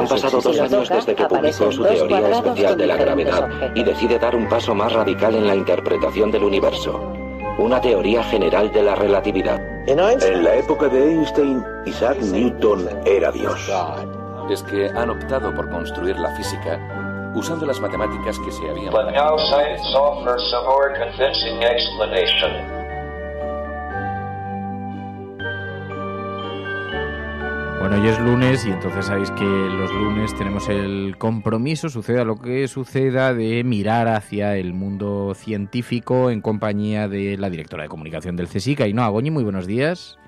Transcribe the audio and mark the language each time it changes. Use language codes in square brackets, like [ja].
[es] Han pasado 2 años desde que publicó su teoría especial de la gravedad y decide dar un paso más radical en la interpretación del universo. Una teoría general de la relatividad. En la época de Einstein, Isaac Newton era Dios. Es que han optado por construir la física usando las matemáticas que se habían... [en] But now science offers a more convincing explanation. [es] Bueno, hoy es lunes, y entonces sabéis que los lunes tenemos el compromiso, suceda lo que suceda, de mirar hacia el mundo científico en compañía de la directora de comunicación del CSIC, Ainhoa Goñi. Muy buenos días.